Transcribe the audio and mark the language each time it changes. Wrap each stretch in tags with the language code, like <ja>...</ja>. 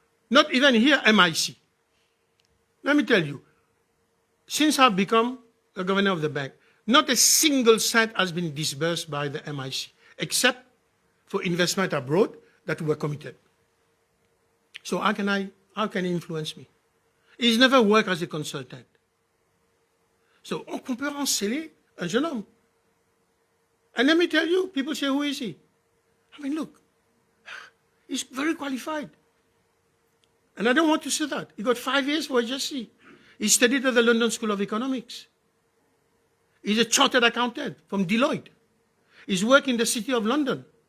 <en>Not even here, MIC. Let me tell you, since I've become the governor of the bank, not a single cent has been disbursed by the MIC, except for investment abroad that were committed. So how can he influence me? He's never worked as a consultant.</en> <fr>So on peut harceler un jeune homme.</fr> <en>And let me tell you, people say, who is he? I mean, look, he's very qualified. And I don't want to say that. He got 5 years for HSC. He studied at the London School of Economics. He's a chartered accountant from Deloitte. He's working in the City of London.</en>